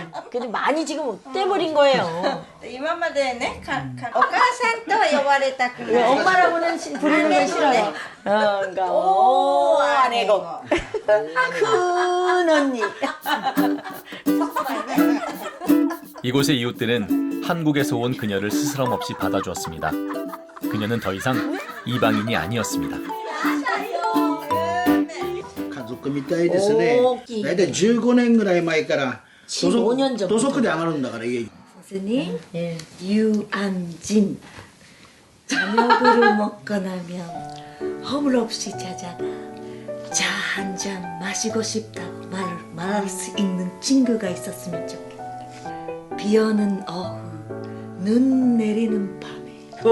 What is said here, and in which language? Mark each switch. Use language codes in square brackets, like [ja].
[ko] 근데 많이 지금 떼버린 거예요. [ja] 今までね、お母さんとは呼ばれたくない。 [ko] 엄마라고는 부르는 건 싫어요. 그러니까 오 아내고 큰 언니. 이곳의 이웃들은 한국에서 온 그녀를 스스럼 없이 받아주었습니다. 그녀는 더 이상 이방인이 아니었습니다. [ja] 家族みたいですね。だいたい15年ぐらい前から土足で上がるんだから家に。 [ko] 선생님, 유안진. 저녁을 먹고 나면 허물 없이 자잖아. 차 한 잔 마시고 싶다고 말할 수 있는 친구가 있었으면 좋겠다. 비 오는 오후, 눈 내리는 밤에.